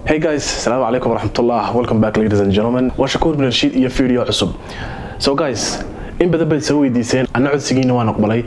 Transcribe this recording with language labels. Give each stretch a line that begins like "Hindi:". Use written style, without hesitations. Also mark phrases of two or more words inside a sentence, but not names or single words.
English: Hey guys,
Arabic: assalamu alaikum warahmatullah.
English: Welcome back ladies and gentlemen.
Somali: Waa Shakuur bin Rashid iyo video cusub. So guys, in badan bay soo weydiiseen ana codsigiina waan aqbalay.